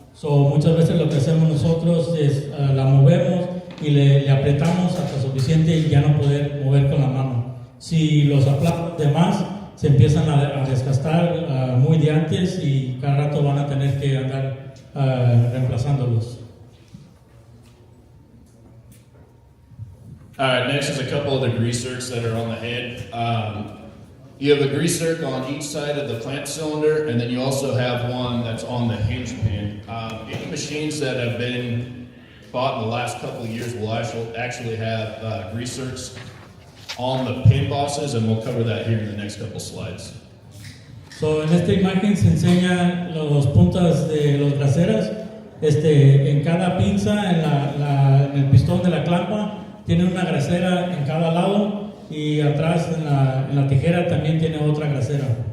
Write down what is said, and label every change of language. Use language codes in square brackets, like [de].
[es] So, muchas veces lo que hacemos nosotros es la movemos y le apretamos hasta suficiente y ya no poder mover con la mano. Si los aplazamos de más, se empiezan a desgastar muy de antes y cada rato van a tener que andar reemplazándolos. [en] All right, next is a couple of the grease zerks that are on the head. You have a grease zerk on each side of the clamp cylinder, and then you also have one that's on the hinge pin. Any machines that have been bought in the last couple of years will actually have grease zerks on the pin bosses, and we'll cover that here in the next couple slides. [es] So, en esta imagen se enseñan las puntas de los braseras. En cada pinza, en el pistón de la clampa, tiene una grasera en cada lado y atrás en la tijera también tiene otra grasera.